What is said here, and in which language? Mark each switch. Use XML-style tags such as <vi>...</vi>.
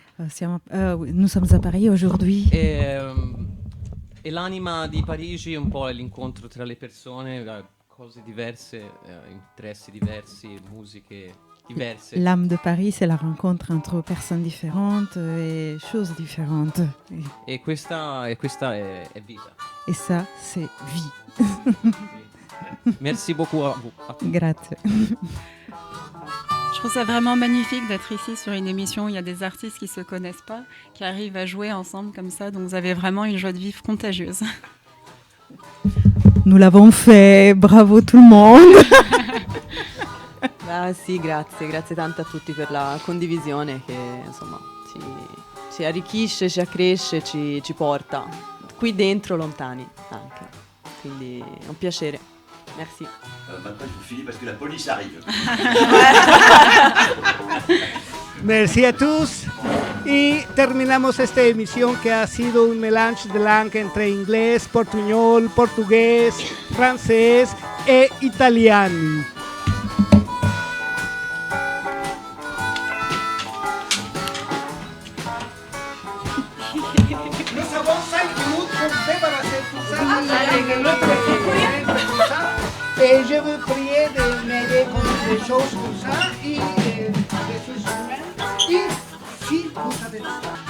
<fr>Nous sommes à Paris aujourd'hui.</fr> <it>E l'anima di Parigi è un po' l'incontro tra le persone, cose diverse, interessi diversi, musiche diverse.</it> <fr>L'âme de Paris, c'est la rencontre entre personnes différentes et choses différentes.</fr> <it>E questa è vita.</it> <fr>Et ça, c'est vie. Merci beaucoup à vous.</fr> <it>Grazie.</it> <fr>Je trouve ça vraiment magnifique d'être ici sur une émission où il y a des artistes qui ne se connaissent pas, qui arrivent à jouer ensemble comme ça. Donc vous avez vraiment une joie de vivre contagieuse. Nous l'avons fait, bravo tout le monde.</fr> <it>Ah, sì, grazie tanto a tutti per la condivisione che insomma ci arricchisce, ci accresce, ci porta qui dentro lontani anche. Quindi è un piacere. Merci.</it> <fr>Maintenant, il faut finir parce que la police arrive. Merci a tous.</fr> <es>Y terminamos esta emisión que ha sido</es> <fr>un melange de langue</fr> <es>entre inglés, portuñol, portugués, francés e italiano.</es> <fr>Nous avons 5 minutes pour débarrasser tout ça. Et je vous prie de m'aider con des choses comme ça et des choses humaines. Et si vous avez</fr>